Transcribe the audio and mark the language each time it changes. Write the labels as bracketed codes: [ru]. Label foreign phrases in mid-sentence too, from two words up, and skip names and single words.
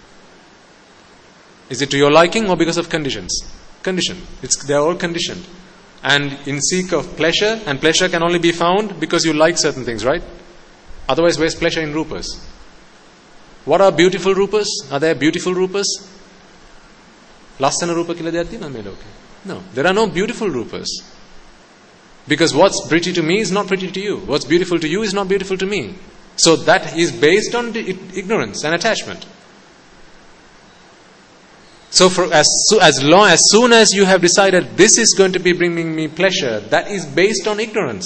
[en] Is it to your liking or because of conditions? Conditioned. They are all conditioned. And in seek of pleasure, and pleasure can only be found because you like certain things, right? Otherwise, where's pleasure in rupas? What are beautiful rupas? Are there beautiful rupas? [si] ලස්සන රූප කියලා දෙයක් තියෙනවද මේ ලෝකේ? [en] No, there are no beautiful rupas. Because what's pretty to me is not pretty to you. What's beautiful to you is not beautiful to me. So that is based on ignorance and attachment. So as soon as you have decided this is going to be bringing me pleasure, that is based on ignorance.